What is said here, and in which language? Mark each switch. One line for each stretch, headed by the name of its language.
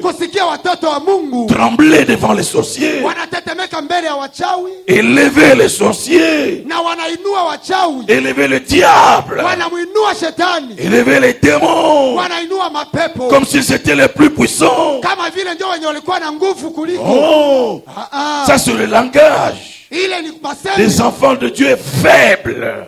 Swahili: kusikia watoto wa Mungu
French: trembler devant les sorciers,
Swahili: wanatetemeka mbele ya wachawi
French: élever les sorciers,
Swahili: na wanainua wachawi,
French: élever le diable,
Swahili: wanamuinua shetani,
French: élever les démons,
Swahili: wanainua mapepo
French: comme s'ils étaient les plus puissants.
Swahili: kama vile ndio wenye walikuwa na nguvu kuliko.
French: Oh, ça c'est le langage
Swahili: Ile ni masemi
French: des enfants de Dieu faibles,